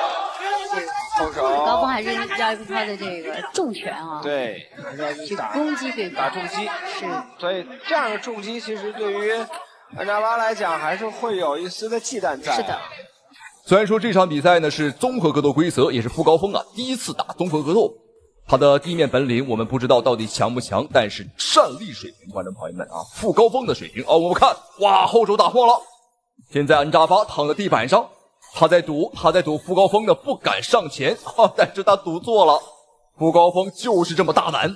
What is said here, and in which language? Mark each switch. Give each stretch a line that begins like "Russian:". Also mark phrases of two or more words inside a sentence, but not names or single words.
Chinese: 後手。高峰還是要用他的這個重拳啊，對，去攻擊對方，打重擊。是，所以這樣的重擊其實對於恩扎巴來講，還是會有一絲的忌憚在。是的。雖然說這場比賽呢是綜合格鬥規則，也是傅高峰啊第一次打綜合格鬥，他的地面本領我們不知道到底強不強，但是站立水平，觀眾朋友們啊，傅高峰的水平我們看，哇，後手打破了。現在恩扎巴躺在地板上。他在賭傅高峰的不敢上前但是他賭錯了，傅高峰就是這麼大膽。